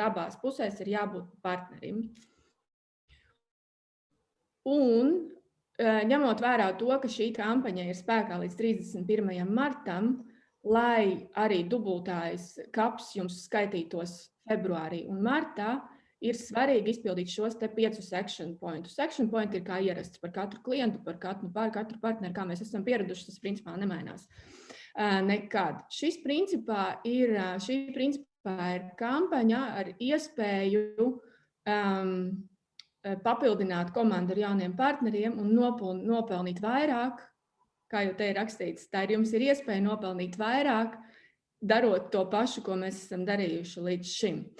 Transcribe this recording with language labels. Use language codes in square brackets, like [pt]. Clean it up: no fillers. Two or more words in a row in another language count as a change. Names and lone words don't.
[lv] Tātad abās pusēs ir jābūt partnerim. Un ņemot vērā to, ka šī kampaņa ir spēkā līdz 31. martam, lai arī dubultājs kaps jums skaitītos februārī un martā, ir svarīgi izpildīt šos te 5 [en] action pointus. Action point [lv] ir kā ierasts par katru klientu, par katru partneri, kā mēs esam pieraduši, tas principā nemainās nekad. Šī principā ir kampaņa ar iespēju papildināt komandu ar jauniem partneriem un nopelnīt vairāk, kā jau te ir rakstīts, jums ir iespēja nopelnīt vairāk, darot to pašu, ko mēs esam darījuši līdz šim.